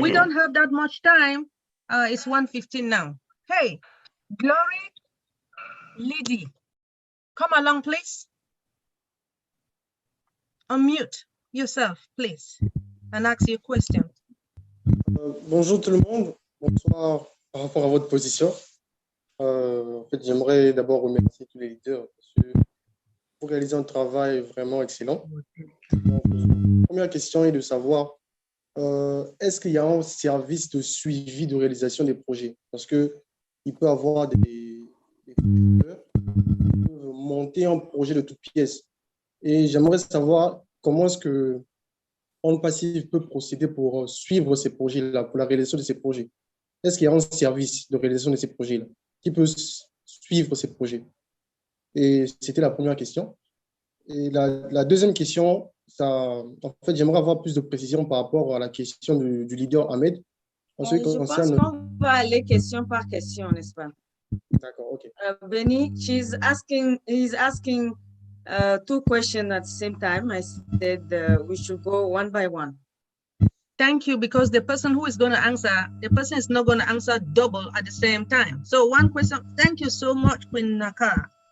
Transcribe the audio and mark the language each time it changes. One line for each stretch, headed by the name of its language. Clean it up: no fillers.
English: we don't have that much time. It's 1:15 now. Hey, Glory, Lydie, come along, please. Unmute yourself, please, and ask your question.
French: Bonjour tout le monde. Bonsoir par rapport à votre position. En fait, j'aimerais d'abord remercier tous les leaders parce que vous réalisez un travail vraiment excellent. Donc, la première question est de savoir est-ce qu'il y a un service de suivi de réalisation des projets? Parce qu'il peut y avoir des leaders qui peuvent monter un projet de toutes pièces. Et j'aimerais savoir comment est-ce que onpassive peut procéder pour suivre ces projets-là, pour la réalisation de ces projets. Est-ce qu'il y a un service de réalisation de ces projets-là qui peut suivre ces projets? Et c'était la première question. Et la deuxième question, en fait, j'aimerais avoir plus de précision par rapport à la question du leader Ahmed. Je pense qu'on va aller question par question, n'est-ce pas? D'accord, ok.
English: Benny, he's asking 2 questions at the same time. I said we should go one by one. Thank you, because the person who is going to answer, the person is not going to answer double at the same time. So one question. Thank you so much, Queen Naka.